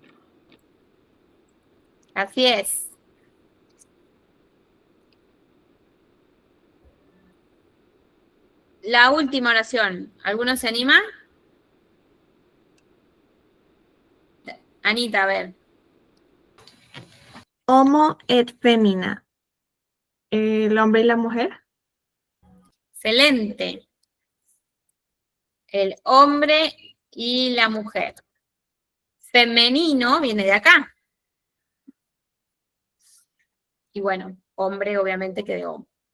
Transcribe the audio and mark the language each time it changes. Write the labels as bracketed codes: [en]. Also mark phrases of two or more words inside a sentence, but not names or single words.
[es] Así es. La última oración. ¿Alguno se anima? Anita, a ver. [la] Homo et femina. [es] El hombre y la mujer. Excelente. El hombre y la mujer. Femenino viene de acá. Y bueno, hombre obviamente que de hombre.